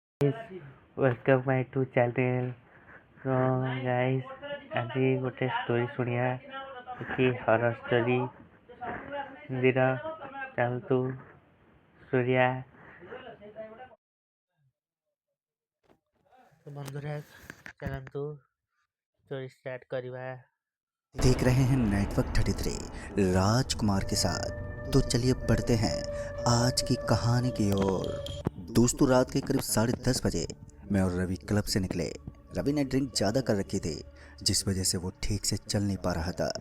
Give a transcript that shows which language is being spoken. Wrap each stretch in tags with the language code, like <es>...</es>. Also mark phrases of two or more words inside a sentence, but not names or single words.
<en>Welcome my to channel.</en> <or>तो गाइस ଆଜି ଗୋଟେ ଷ୍ଟୋରି ଶୁଣିବା କି</or> <en>horror story.</en> <or>ହିନ୍ଦୀର ଚାଲନ୍ତୁ ଶୁଣିବା। तो ବନ୍ଧୁରା ଚାଲନ୍ତୁ</or> <en>story start</en> <or>କରିବା।</or> <hi>देख रहे हैं नेटवर्क 33 राजकुमार के साथ। तो चलिए बढ़ते हैं आज की कहानी की ओर। दोस्तों, रात के करीब 10:30 बजे मैं और रवि क्लब से निकले। रवि ने ड्रिंक ज़्यादा कर रखी थी, जिस वजह से वो ठीक से चल नहीं पा रहा था।</hi>